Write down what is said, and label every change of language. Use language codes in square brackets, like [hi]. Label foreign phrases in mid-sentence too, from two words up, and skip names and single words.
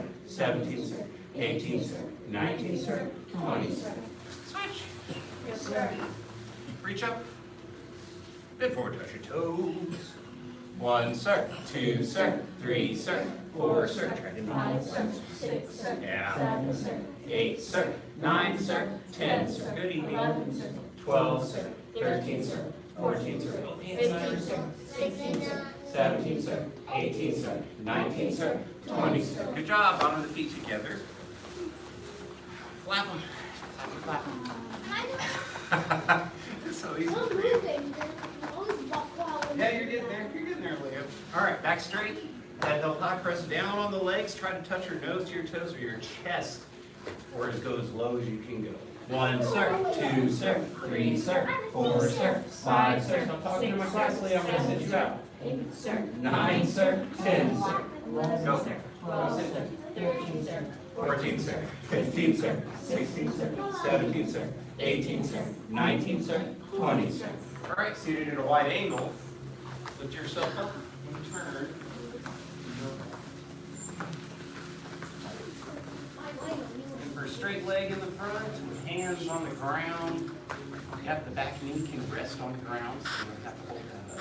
[en] 17, sir. 18, sir. 19, sir. 20, sir. Switch. Yes, sir. Reach up. Bend forward, touch your toes. 1, sir. 2, sir. 3, sir. 4, sir. Try to 5, sir. 6, sir. Yeah. 7, sir. 8, sir. 9, sir. 10, sir. Good evening. 11, sir. 12, sir. 13, sir. 14, sir. 15, sir. 16, sir. 17, sir. 18, sir. 19, sir. 20, sir. Good job. Bottom of the feet together. Flap them. Flap them. It's so easy for you. Yeah, you're getting there. You're getting there, Leo. All right, back straight. Head held high. Press down on the legs. Try to touch your nose to your toes or your chest, or as go as low as you can go. 1, sir. 2, sir. 3, sir. 4, sir. 5, sir. I'm talking to my class, Leo. I'm going to send you out. 8, sir. 9, sir. 10, sir. 11, Go. sir. 12, sir. 13, sir. 14, sir. 15, sir. 16, sir. 17, sir. 18, sir. 19, sir. 20, sir. All right, seated at a wide angle. Lift yourself up and turn. And for a straight leg in the front, with hands on the ground. Yep, the back knee can rest on the ground, so you don't have to hold that up.